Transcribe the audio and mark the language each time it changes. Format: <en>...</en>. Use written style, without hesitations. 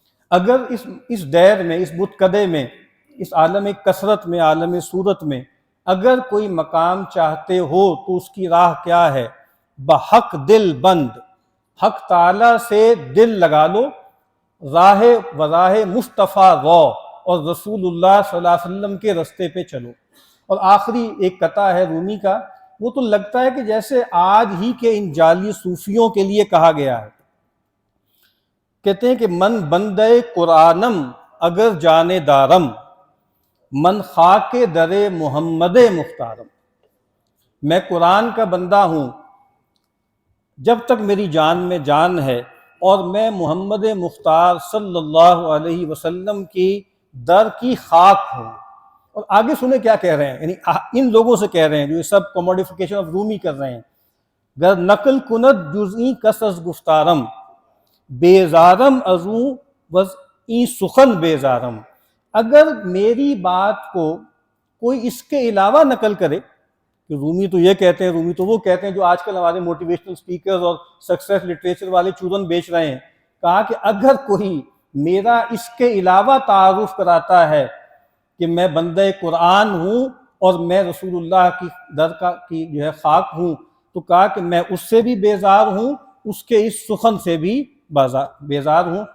<ur>اگر اس دیر میں، اس بت کدے میں، اس عالم کثرت میں، عالم صورت میں اگر کوئی مقام چاہتے ہو تو اس کی راہ کیا ہے؟ بحق دل بند، حق تعالیٰ سے دل لگا لو، راہ مصطفیٰ رو، اور رسول اللہ صلی اللہ علیہ وسلم کے رستے پہ چلو. اور آخری ایک قطعہ ہے رومی کا، وہ تو لگتا ہے کہ جیسے آج ہی کے ان جعلی صوفیوں کے لیے کہا گیا ہے. کہتے ہیں کہ</ur> <fa>من بندے قرآنم اگر جانے دارم، من خاک در محمد مختارم.</fa> <ur>میں قرآن کا بندہ ہوں جب تک میری جان میں جان ہے، اور میں محمد مختار صلی اللہ علیہ وسلم کی در کی خاک ہوں. اور آگے سنیں کیا کہہ رہے ہیں، یعنی ان لوگوں سے کہہ رہے ہیں جو یہ سب</ur> <en>commodification of Rumi</en> <ur>کر رہے ہیں.</ur> <fa>گر نقل کند جزئی کس از گفتارم، بیزارم ازوں وز این سخن بیزارم.</fa> <ur>اگر میری بات کو کوئی اس کے علاوہ نقل کرے، کہ رومی تو یہ کہتے ہیں، رومی تو وہ کہتے ہیں جو آج کل ہمارے موٹیویشنل سپیکرز اور سکسیس لٹریچر والے چورن بیچ رہے ہیں، کہا کہ اگر کوئی میرا اس کے علاوہ تعارف کراتا ہے کہ میں بندہ قرآن ہوں اور میں رسول اللہ کی در کی جو ہے خاک ہوں، تو کہا کہ میں اس سے بھی بیزار ہوں، اس کے اس سخن سے بھی بیزار ہوں.</ur>